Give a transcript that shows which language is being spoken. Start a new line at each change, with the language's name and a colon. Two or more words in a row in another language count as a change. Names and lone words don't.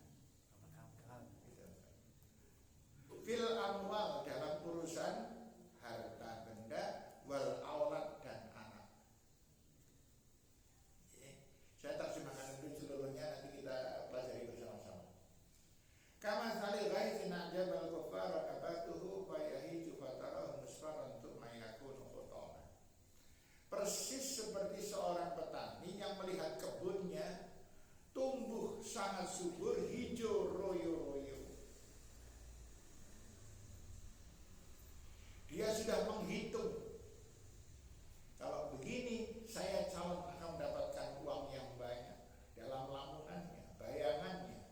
Arabic: في الأموال,
Indonesian: dalam urusan harta benda,
Arabic: والأولاد,
Indonesian: dan anak. Saya terjemahkan dulu seluruhnya, nanti kita pelajari bersama-sama.
Arabic: كمثل غيث أعجب الكفار نباته فيهيج فتراه مصفرا ثم يكون حطاما.
Indonesian: Persis seperti seorang petani yang melihat kebunnya tumbuh sangat subur, hijau royo-royo. Dia sudah menghitung, kalau begini saya calon akan mendapatkan uang yang banyak dalam lamunannya, bayangannya.